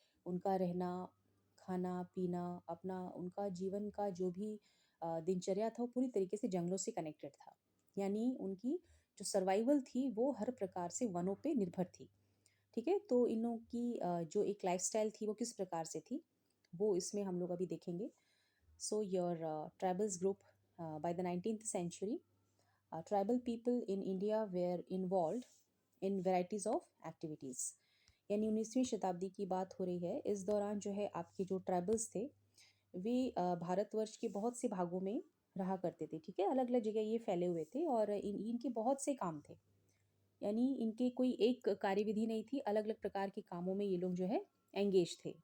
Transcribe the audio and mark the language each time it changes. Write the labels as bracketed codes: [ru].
[hi] उनका रहना, खाना पीना, अपना उनका जीवन का जो भी दिनचर्या था वो पूरी तरीके से जंगलों से कनेक्टेड था। यानी उनकी जो सर्वाइवल थी वो हर प्रकार से वनों पे निर्भर थी। ठीक है, तो इन लोगों की जो एक लाइफस्टाइल थी वो किस प्रकार से थी वो इसमें हम लोग अभी देखेंगे। [en] So your tribals group by the 19th century, tribal people in India were involved in varieties of activities। [hi] यानी 19वीं शताब्दी की बात हो रही है। इस दौरान जो है आपके जो ट्राइबल्स थे वे भारतवर्ष के बहुत से भागों में रहा करते थे। ठीक है, अलग अलग जगह ये फैले हुए थे और इनके बहुत से काम थे। यानी इनके कोई एक कार्यविधि नहीं थी, अलग अलग प्रकार के कामों में ये लोग जो है एंगेज थे।